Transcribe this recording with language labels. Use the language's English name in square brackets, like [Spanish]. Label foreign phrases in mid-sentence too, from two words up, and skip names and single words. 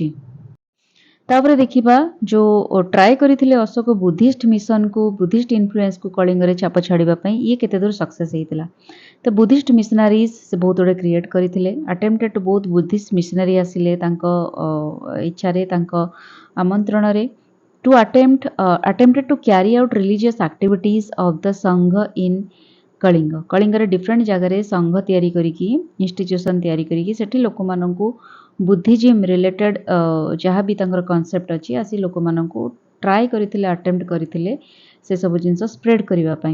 [Odia] ତାପରେ ଦେଖିବା, ଯେଉଁ ଟ୍ରାଏ କରିଥିଲେ ଅଶୋକ ବୁଦ୍ଧିଷ୍ଟ ମିଶନକୁ, ବୁଦ୍ଧିଷ୍ଟ ଇନଫ୍ଲୁଏନ୍ସକୁ କଳିଙ୍ଗରେ ଛାପ ଛାଡ଼ିବା ପାଇଁ, ଇଏ କେତେ ଦୂର ସକ୍ସେସ୍ ହେଇଥିଲା। ତ [English] Buddhist missionaries [Odia] ସେ ବହୁତ ଗୁଡ଼ିଏ କ୍ରିଏଟ୍ କରିଥିଲେ। [English] attempted to [Odia] ବହୁତ ବୁଦ୍ଧିଷ୍ଟ ମିଶନାରୀ ଆସିଲେ ତାଙ୍କ ଇଚ୍ଛାରେ, ତାଙ୍କ ଆମନ୍ତ୍ରଣରେ, [English] to attempted to carry out religious activities of the ସଂଘ in କଳିଙ୍ଗ। [Odia] କଳିଙ୍ଗରେ ଡିଫରେଣ୍ଟ ଜାଗାରେ ସଂଘ ତିଆରି କରିକି, ଇନଷ୍ଟିଚ୍ୟୁସନ୍ ତିଆରି କରିକି, ସେଠି ଲୋକମାନଙ୍କୁ [English] Buddhism related [Odia] ଯାହା ବି ତାଙ୍କର କନସେପ୍ଟ ଅଛି, ଆସି ଲୋକମାନଙ୍କୁ ଟ୍ରାଏ କରିଥିଲେ, ଆଟେମ୍ପ୍ଟ କରିଥିଲେ ସେସବୁ ଜିନିଷ ସ୍ପ୍ରେଡ୍ କରିବା ପାଇଁ।